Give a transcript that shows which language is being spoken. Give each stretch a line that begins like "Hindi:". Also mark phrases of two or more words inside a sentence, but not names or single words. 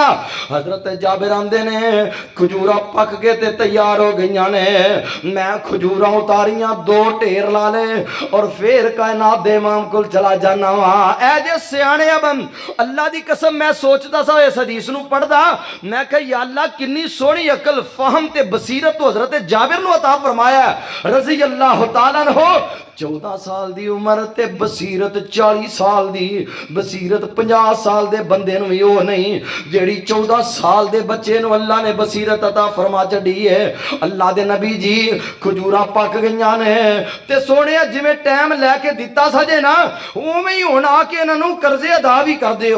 Punjabi: حضرت جابر آندے نے کھجورا پک کے تے تیار ہو گئی نے، میں کھجورا اتاریاں 2 ڈھیر لا لے اور فیر کائنات دے امام کول چلا جانا وا. اے جے سیانے بن اللہ دی قسم میں سوچدا سا اس حدیث نوں پڑھدا، میں کہا یا اللہ کنی سوہنی عقل فہم تے بصیرت تو حضرت جابر نوں عطا فرمایا
Arabic: رضي الله تعالى عنه.
Punjabi: 14 سال دی عمر تے بصیرت 40 سال دی، بصیرت 50 سال دے بندے نوں بھی او نہیں جیہڑی 14 سال دے بچے نوں اللہ نے بصیرت عطا فرما چھڈی ہے. اللہ دے نبی جی کھجورا پک گئیاں نے تے سوہنیا جیویں ٹائم لے کے دتا سجے نہ اوویں ہی ہن آ کے انہاں نوں قرضے ادا بھی کر دیو.